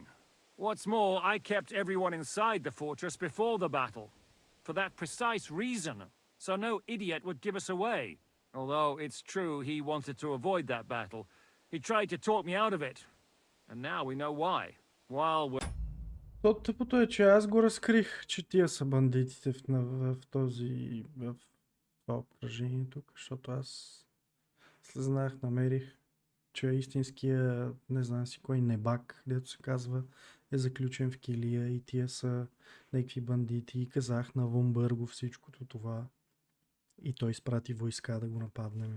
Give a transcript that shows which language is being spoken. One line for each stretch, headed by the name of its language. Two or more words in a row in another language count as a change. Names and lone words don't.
English: What's more, I kept everyone inside the fortress before the battle. For that precise reason. So no idiot would give us away. Although it's true he wanted to avoid that battle. He tried to talk me out of it. And now we know why. While we're...
Bulgarian: Тъпото е, че аз го разкрих, че тия са бандитите в това обкръжение тук, защото аз знаех, намерих, че истинския, не знам си кой, небак, дето се казва, е заключен в килия и тия са някакви бандити и казах на Вон Бърго всичкото това и той изпрати войска да го нападнем.